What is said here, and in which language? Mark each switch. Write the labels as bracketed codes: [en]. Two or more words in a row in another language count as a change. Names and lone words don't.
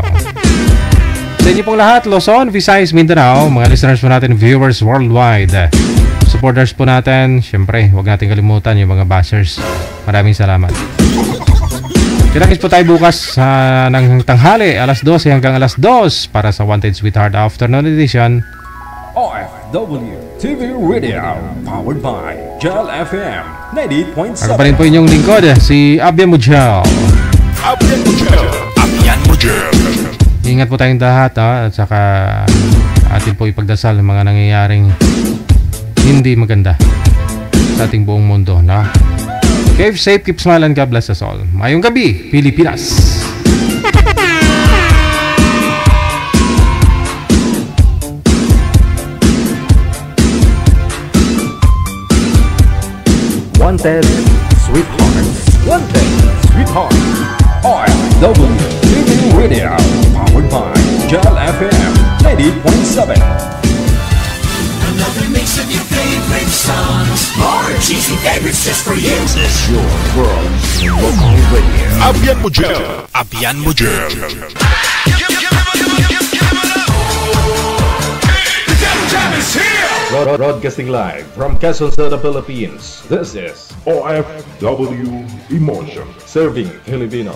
[tl] Sa inyo pong lahat, Luzon, Visayas, Mindanao, mga listeners po natin, [en] viewers worldwide, [tl] supporters po natin, syempre, huwag natin kalimutan yung mga bashers. Maraming salamat. Kinakis po tayo bukas ng tanghali, alas 12 hanggang alas 2 para sa Wanted Sweetheart Afternoon Edition. [en] OFW TV Radio, powered by Gel FM 98.7. [tl] Ako pa rin po inyong lingkod, si Abyan Mujel. Abyan Mujel. Abyan Mujel. Ingat po tayong lahat, at saka atin po ipagdasal ang mga nangyayaring hindi maganda sa ating buong mundo, no? [en] Keep safe, keep smiling, God bless us all. [tl] Mayong gabi, Pilipinas. Wanted Sweethearts. Wanted Sweethearts. [en] OFW TV Radio, powered by Gel FM 98.7. Another mix of your favorite songs. More cheesy favorites just for you. This is your world local radio. Abyan Mujel. Abyan Mujel. Broadcasting live from Quezon City, Philippines. This is OFW Emotion, serving Filipino.